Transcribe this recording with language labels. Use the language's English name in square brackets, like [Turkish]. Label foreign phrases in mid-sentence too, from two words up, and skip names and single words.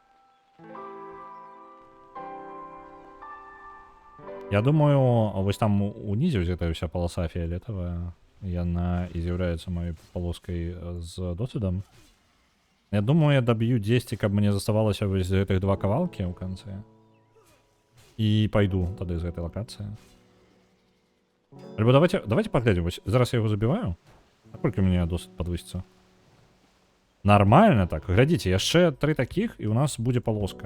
[Ukrainian] Я думаю, ось там унізе взята вся полоса фіолетовая. Яна і з'являється моєю полоской з досвідом. [Belarusian] Я думаю, я доб'ю 10, каб мені заставалося ось гэтых два кавалки у конце. І пайду тады з гэтай локацыі. Альбо давайте паглядзім. Зараз я яго забіваю. А колькі у мяне досвід падвысіцца? Нормально так. Глядзіце, яшчэ 3 такіх, і у нас будзе полоска.